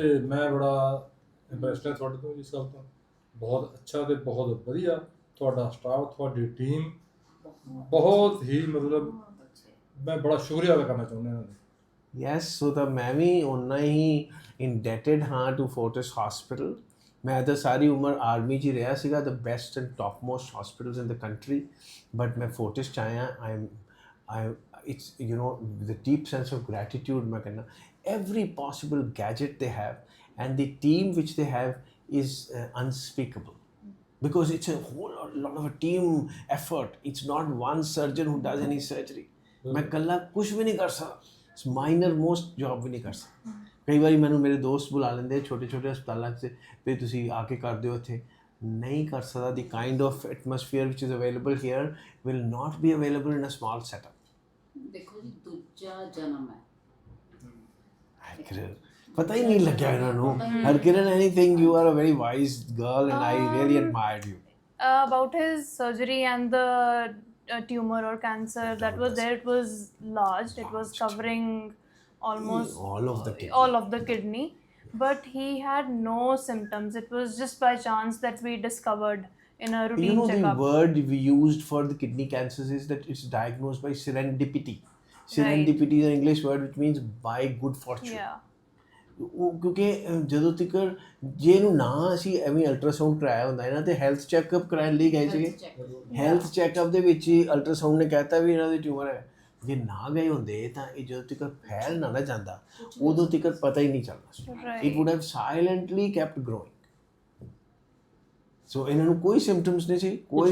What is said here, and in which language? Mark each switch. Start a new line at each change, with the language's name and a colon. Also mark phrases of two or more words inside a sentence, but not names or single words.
Punjabi: ਤੇ ਮੈਂ ਬੜਾ ਇੰਪਰੈਸਡ ਹਾਂ ਤੁਹਾਡੇ ਤੋਂ ਇਸ ਗੱਲ ਤੋਂ ਬਹੁਤ ਅੱਛਾ ਤੇ ਬਹੁਤ ਵਧੀਆ ਤੁਹਾਡਾ ਸਟਾਫ ਤੁਹਾਡੀ ਟੀਮ ਬਹੁਤ ਹੀ ਮਤਲਬ ਮੈਂ ਬੜਾ ਸ਼ੁਕਰੀਆ ਅਦਾ ਕਰਨਾ ਚਾਹੁੰਦਾ ਇਹਨਾਂ ਦਾ
English: yes so
Punjabi: ਤਾਂ ਮੈਂ ਵੀ ਓਨਾ ਹੀ ਇੰਡੈਟਡ ਹਾਂ
English: to Fortis hospital
Punjabi: ਮੈਂ ਤਾਂ ਸਾਰੀ ਉਮਰ ਆਰਮੀ 'ਚ ਹੀ ਰਿਹਾ ਸੀਗਾ
English: the best and top most hospitals in the country but
Punjabi: ਮੈਂ ਫੋਰਟਿਸ 'ਚ ਆਇਆ ਆਈ
English: it's you know the deep sense of gratitude
Punjabi: ਮੈਂ ਕਹਿੰਦਾ
English: every possible gadget they have and the team which they have is unspeakable because it's a whole lot of a team effort it's not one surgeon who does any surgery
Punjabi: ਮੈਂ ਇਕੱਲਾ ਕੁਝ ਵੀ ਨਹੀਂ ਕਰ ਸਕਦਾ
English: minor most job
Punjabi: ਵੀ ਨਹੀਂ ਕਰ ਸਕਦਾ ਕਈ ਵਾਰੀ ਮੈਨੂੰ ਮੇਰੇ ਦੋਸਤ ਬੁਲਾ ਲੈਂਦੇ ਛੋਟੇ ਹਸਪਤਾਲਾਂ 'ਚ ਵੀ ਤੁਸੀਂ ਆ ਕੇ ਕਰ ਦਿਓ ਇੱਥੇ ਨਹੀਂ ਕਰ ਸਕਦਾ
English: the kind of atmosphere which is available here will not be available in a small setup
Punjabi: ਦੇਖੋ ਜੀ ਦੂਜਾ ਜਨਮ ਹੈ ਪਤਾ ਹੀ ਨਹੀਂ ਲੱਗਿਆ ਇਹਨਾਂ ਨੂੰ
English: ਹਰਕਿਰਨ anything you are a very wise girl and I really admired you about his surgery and the tumor or cancer that was there, it was large, it was covering almost all of the kidney, but he had no symptoms. It was just by chance that we discovered in a routine checkup. checkup. The word we used for the kidney cancers is that it's diagnosed by serendipity. Serendipity is an English word which means by good fortune. Yeah.
Punjabi: ਕਿਉਂਕਿ ਜਦੋਂ ਤੱਕ ਜੇ ਇਹਨੂੰ ਨਾ ਅਸੀਂ ਐਵੇਂ ਅਲਟਰਾਸਾਊਂਡ ਕਰਾਇਆ ਹੁੰਦਾ ਇਹਨਾਂ ਤੇ
English: health checkup
Punjabi: ਕਰਾਉਣ ਲਈ ਗਏ ਸੀਗੇ
English: health checkup
Punjabi: ਦੇ ਵਿੱਚ ਹੀ ਅਲਟਰਾਸਾਊਂਡ ਨੇ ਕਹਿਤਾ ਵੀ ਇਹਨਾਂ ਦੇ ਟਿਊਮਰ ਹੈ ਜੇ ਨਾ ਗਏ ਹੁੰਦੇ ਤਾਂ ਇਹ ਜਦੋਂ ਤੱਕ ਫੈਲ ਨਾ ਜਾਂਦਾ ਉਦੋਂ ਤੱਕ ਪਤਾ ਹੀ ਨਹੀਂ ਚੱਲਣਾ ਸੀ
English: it would have silently kept growing so
Punjabi: ਇਹਨਾਂ ਨੂੰ ਕੋਈ ਸਿੰਪਟਮਸ ਨਹੀਂ ਸੀ, ਕੋਈ